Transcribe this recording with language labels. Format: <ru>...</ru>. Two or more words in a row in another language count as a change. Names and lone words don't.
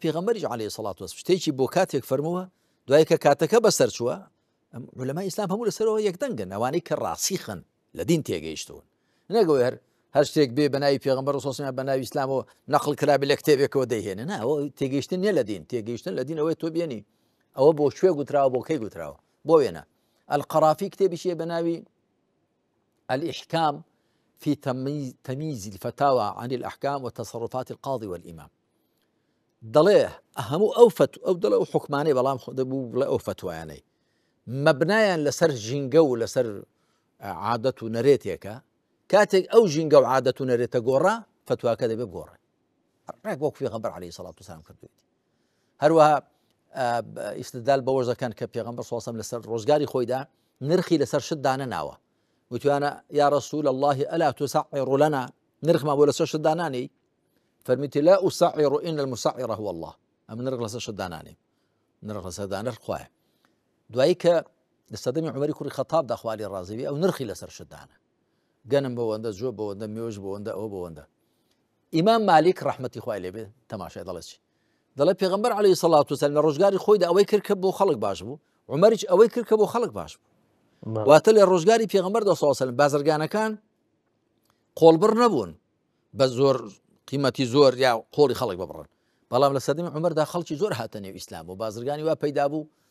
<ckb>پێغەمبەریش</ckb> <ar>عەلەیهی سەڵات وەسەلام</ar> <ckb>شتێکی بۆ کاتێک فەرمووە دوای کە کاتەکە بەسەر چووە عولەمای ئیسلام هەموو لەسەرەوە یەکدەنگن ئەوانەی کە ڕاسیخن لە دین تێگەیشتون نەگەوێ هەر شتێک بێ بە ناوی پێغەمبەر سۆسمیان بە ناوی ئیسلامەوە نەقڵ کرابێ لە کتێبێکەوە دەیهێنە نا ئەوە تێگەیشتن نیە لە دین تێگەیشتن لە دین ئەوەی تۆ بێنی ئەوە بۆ شوێ گوتراوە بۆ کەی گوتراوە بۆ وێنە القەرافی کتێبیشیە بە ناوی الإحكام في تمييز الفتاوى عن الأحكام وتصرفات القاضي والإمام دەڵێ هەموو ئەو دڵێ و حکمانەی بەڵام دەبوو بڵێ ئەو فتوایانەی مەبنایان لەسەر ژینگە و لەسەر عادەت و نەرێتێکە کاتێک ئەو ژینگە و عادەت و نەرێتە گۆڕا فتواکە دەبێ بگۆڕێ ڕێک وەک پێغەمبەر</ckb> <ar>عەلەیهی سەڵات وسەلام</ar> <ckb>کردوویەتی هەروەها ئیستدلال بەوەش دەکەن کە پێغەمبەر</ckb> <ar>سەڵڵەهو عەلەیهی وسەلەم</ar> <ckb>لەسەر ڕۆژگاری خۆیدا نرخی لەسەر شت دانەناوە وتوانە</ckb> <ar>یا ڕەسوول الله ئەلا تسعر لنا</ar> <ckb>نرخمان بۆ لەسەر شت دانانی فەرمیتی</ckb> <ar>لا أسعر إن المسعر هو الله</ar> <ckb>ئەم نرخ لەسەر شت دانانێ نرخ لەسەر دانەر خوایە دوایی کە لە سەدەمی عومەری کوڕی خەتابدا خوا لێی ڕازی بێ ئەو نرخی لەسەر شت دانە گەنم بەوەندە جۆ بەوەندە مێوش بەوەندە ئەوە بەوەندە ئیمام مالیک ڕەحمەتی خوای لێ بێ تەماشای دەڵێ چی دەڵێ پێغەمبەر</ckb> <ar>عەلەیهی سەڵات وسەلام</ar> <ckb>لە ڕۆژگاری خۆیدا ئەوەی کرد کە بۆ خەڵک باش بوو عومەریش ئەوەی کرد کە بۆ خەڵک باش بوو واتە لە ڕۆژگاری پێغەمبەردا</ckb> <ar>سەڵڵەهو عەلەیهی وسەلەم</ar> <ckb>بازرگانەکان قۆڵبڕ نەبوون بە زۆر قیمەتی زۆر یا قۆڵی خەڵک ببڕن بەڵام لە سەدەمی عومەردا خەڵکی زۆر هاتە نێو ئیسلام و بازرگانی وا پەیدا بوو</ckb>